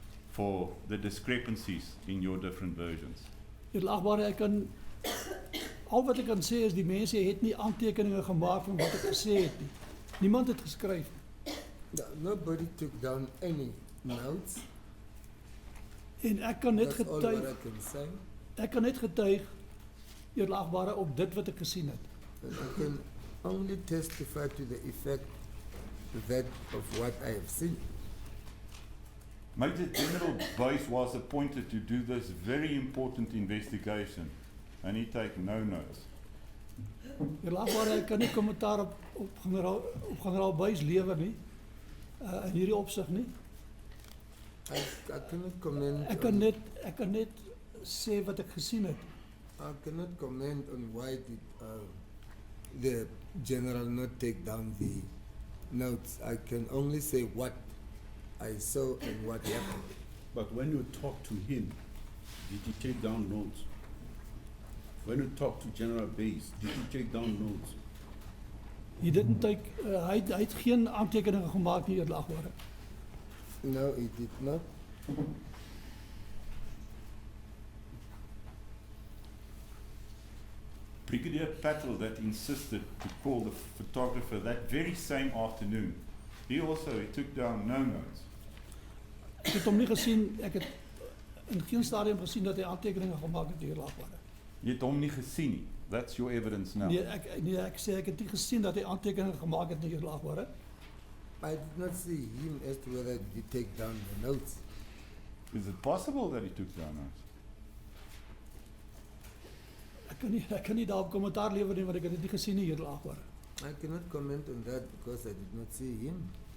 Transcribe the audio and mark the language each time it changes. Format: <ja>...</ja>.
<en>for the discrepancies in your different versions?</en> <af>Edelagbare, ek kan al wat ek kan sê is die mense het nie aantekeninge gemaak van wat ek gesê het nie. Niemand het geskryf.</af> <en>Yeah, nobody took down any notes.</en> <af>En ek kan net</af> <en>That's all what</en> <af>getuig,</af> <en>I can say.</en> <af>ek kan net getuig, edelagbare, op dit wat ek gesien het.</af> <en>But I can only testify to the effect that of what I have seen. Major General Buys was appointed to do this very important investigation, and he take no notes.</en> <af>Edelagbare, ek kan nie kommentaar op generaal Buys lewe nie, in hierdie opsig nie.</af> <en>I cannot comment.</en> <af>Ek kan net sê wat ek gesien het.</af> <en>I cannot comment on why did the general not take down the notes. I can only say what I saw and what happened. But when you talk to him, did he take down notes? When you talk to General Bays, did he take down notes?</en> <af>Hy</af> <en>didn't take,</en> <af>hy het geen aantekeninge gemaak nie, edelagbare.</af> <en>No, he did not. Brigadier Patel that insisted to call the photographer that very same afternoon, he took down no notes.</en> <af>Ek het hom nie gesien, ek het in geen stadium gesien dat hy aantekeninge gemaak het, edelagbare. Jy het hom nie gesien nie.</af> <en>That's your evidence now.</en> <af>Nee, ek sê ek het nie gesien dat hy aantekeninge gemaak het, edelagbare.</af> <en>I did not see him as to whether he take down the notes. Is it possible that he took down notes?</en> <af>Ek kan nie daarop kommentaar lewer nie, want ek het dit nie gesien nie, edelagbare.</af> <en>I cannot comment on that because I did not see him.</en>